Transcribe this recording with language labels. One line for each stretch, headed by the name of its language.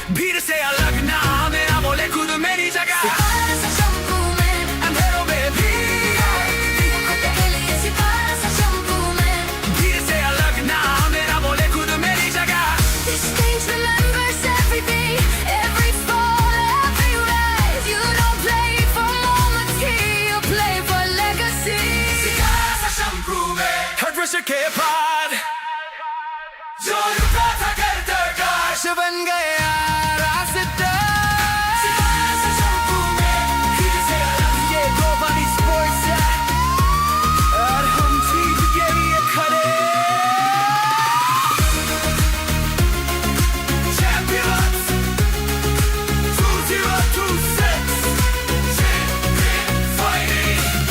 Hindi: भीड़ से अलग ना मेरा, बोले खुद मेरी जगह. सितारा सा चमकूं मैं, अंधेरों में भी ये खुद के लिए. सितारा सा चमकूं मैं. भीड़ से अलग ना मेरा, बोले खुद मेरी जगह.
English: This stage remembers everything, every fall, every rise. You don't play for moments here, you play for legacy.
Hindi: सितारा सा चमकूं मैं, हर प्रश्न के बाद जो रुका था कर दरगाश बन गया रास्ता. सितारा सा चमकूं मैं, भीड़ से अलग ये global esports है, और हम ठीक के लिए खड़े.
English: Champions 2026 champion fighting.